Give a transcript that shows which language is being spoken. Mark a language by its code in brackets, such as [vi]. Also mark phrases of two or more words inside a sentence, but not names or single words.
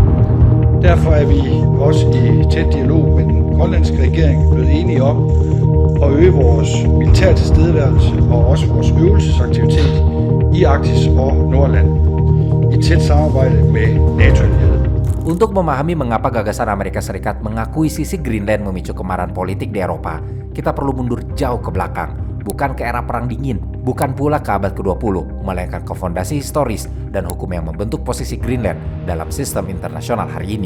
[da] Derfor er vi også i tæt dialog med den grønlandske regering blevet enige om at øge vores militære tilstedeværelse og også vores øvelsesaktivitet i Arktis og Nordland i tæt samarbejde med NATO-allierede. [id] Untuk memahami mengapa gagasan Amerika Serikat mengakuisisi Greenland memicu kemarahan politik di Eropa, kita perlu mundur jauh ke belakang, bukan ke era Perang Dingin, bukan pula ke abad ke-20, melainkan ke fondasi historis dan hukum yang membentuk posisi Greenland dalam sistem internasional hari ini.